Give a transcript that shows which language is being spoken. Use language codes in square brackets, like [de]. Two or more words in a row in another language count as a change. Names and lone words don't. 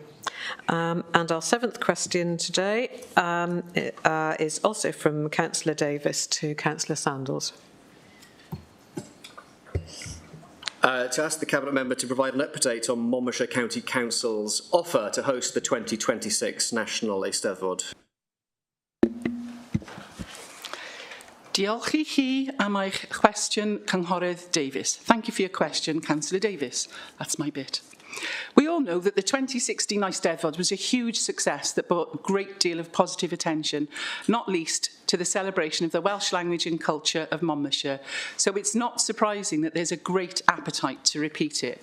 [en] And our 7th question today is also from Councillor Davis to Councillor Sandals. To ask the Cabinet member to provide an update on Monmouthshire County Council's offer to host the 2026 National Eisteddfod. [cy] Diolch I chi am eich cwestiwn, Cynghorydd Davis. [en] Thank you for your question, Councillor Davis. That's my bit. We all know that the 2016 Eisteddfod was a huge success that brought a great deal of positive attention, not least to the celebration of the Welsh language and culture of Monmouthshire. So it's not surprising that there's a great appetite to repeat it.